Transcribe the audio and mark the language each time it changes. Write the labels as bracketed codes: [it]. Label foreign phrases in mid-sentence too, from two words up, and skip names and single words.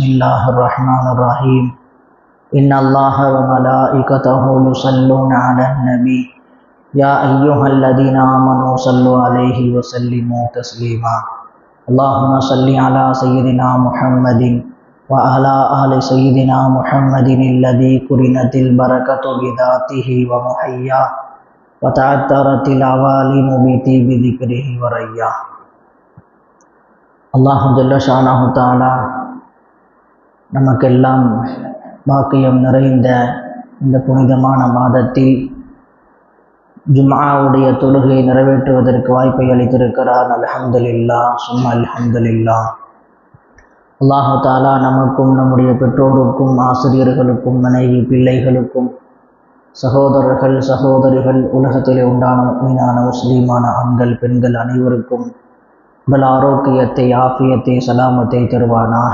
[ar] الله الرحمن الرحيم إن الله وملائكته يصلون على النبي يا أيها الذين آمنوا صلوا عليه وسلموا تسليما اللهم صل على سيدنا محمد وعلى آل سيدنا محمد الذي قرنت البركة بذاته ومحياه وتعطرت العوالم بطيب ذكره ورياه. الله جل شأنه تعالى [ta] நமக்கெல்லாம் பாக்கியம் நிறைந்த இந்த புனிதமான மாதத்தில் ஜும்ஆவுடைய தொழுகையை நிறைவேற்றுவதற்கு வாய்ப்பை அளித்திருக்கிறார். அல்ஹம்துலில்லாஹ் சும்மா அல்ஹம்துலில்லாஹ். [ar] الله تعالى [ta] நமக்கும் நம்முடைய பெற்றோருக்கும் ஆசிரியர்களுக்கும் மனைவி பிள்ளைகளுக்கும் சகோதரர்கள் சகோதரிகள் உலகத்திலே உண்டான முஃமினான முஸ்லீமான ஆண்கள் பெண்கள் அனைவருக்கும் உடல் ஆரோக்கியத்தை ஆஃபியத்தை சலாமத்தை தருவானாக.